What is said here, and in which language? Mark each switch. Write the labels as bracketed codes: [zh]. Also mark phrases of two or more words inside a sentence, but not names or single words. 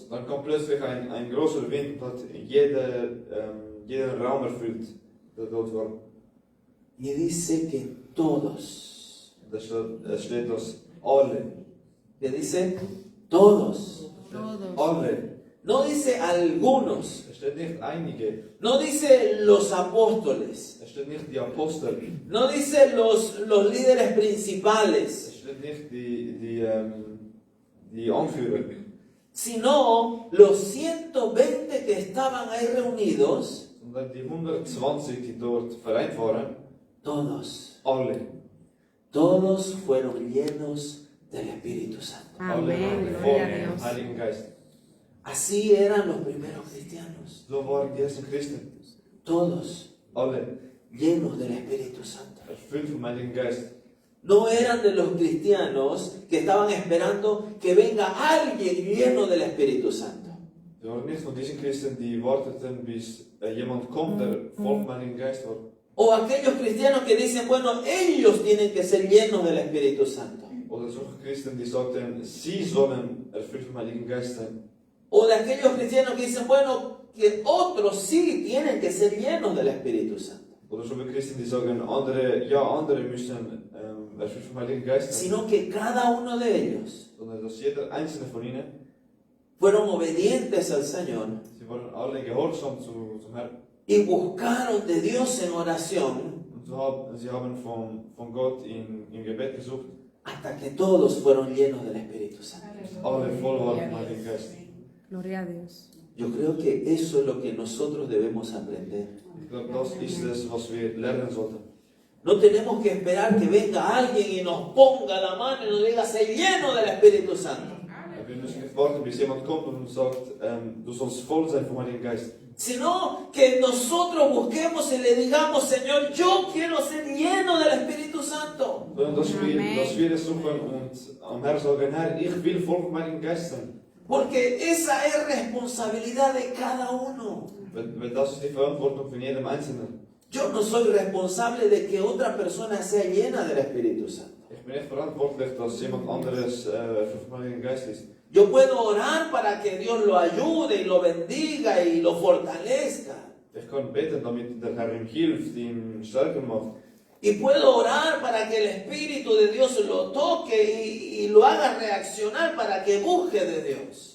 [de] dann kam plötzlich ein großer Wind und hat jeden Raum erfüllt, der dort war. [es] Y dice que todos, [de] Es steht, dass alle, [es] que dice todos, [de] alle, [es] no dice algunos, [de] es steht nicht einige, [es] no dice los apóstoles, [de] es steht nicht die Apostel, [es] no dice los líderes principales, [de] es steht nicht die Anführer, [es] sino los 120 que estaban ahí reunidos, [de] sondern die 120, die dort vereint waren, [es] todos, [de] alle. [es] todos fueron llenos del Espíritu Santo. [de] Alle waren voll im Heiligen Geist. [es] Así eran los primeros cristianos, [de] So waren die ersten Christen. [es] todos [de] Alle [es] llenos del Espíritu Santo. [de] erfüllt vom Heiligen Geist. [es] No eran de los cristianos que estaban esperando que venga alguien lleno del Espíritu Santo. [de] Sie waren nicht von diesen Christen, die warteten, bis jemand kommt, der voll vom Heiligen Geist war. [es] O aquellos cristianos que dicen, bueno, ellos tienen que ser llenos del Espíritu Santo. [de] Oder solche Christen, die sagten, sie sollen erfüllt vom Heiligen Geist sein. [es] O de aquellos cristianos que dicen, bueno, que otros sí tienen que ser llenos del Espíritu Santo. [de] Oder solche Christen, die sagen, andere müssen erfüllt vom Heiligen Geist sein. [es] Sino que cada uno de ellos [de] Sondern dass jeder einzelne von ihnen, [es] fueron obedientes al Señor [de] sie waren alle gehorsam zum Herrn. [es] y buscaron de Dios en oración [de] Und sie haben von Gott im Gebet gesucht, [es] hasta que todos fueron llenos del Espíritu Santo. [de] alle voll waren vom Heiligen Geist. [es] Gloria a Dios. Yo creo que eso es lo que nosotros debemos aprender. [de] Ich glaube, das ist es, was wir lernen sollten. [es] No tenemos que esperar que venga alguien y nos ponga la mano y nos diga, sé lleno del Espíritu Santo. [de] Wir müssen nicht warten, bis jemand kommt und uns sagt, du sollst voll sein vom Heiligen Geist. [es] Sino que nosotros busquemos y le digamos, Señor, yo quiero ser lleno del Espíritu Santo. [de] Sondern dass Amen. wir es suchen und am Herrn sagen, Herr, ich will voll vom Heiligen Geist sein. [es] Porque esa es responsabilidad de cada uno. [de] Weil das ist die Verantwortung von jedem Einzelnen. [es] Yo no soy responsable de que otra persona sea llena del Espíritu Santo. [de] Ich bin nicht verantwortlich, dass jemand anderes vom Heiligen Geist ist. [es] Yo puedo orar para que Dios lo ayude y lo bendiga y lo fortalezca. [de] Ich kann beten, damit der Herr ihm hilft, ihn stärker macht. [es] Y puedo orar para que el Espíritu de Dios lo toque y lo haga reaccionar para que busque de Dios.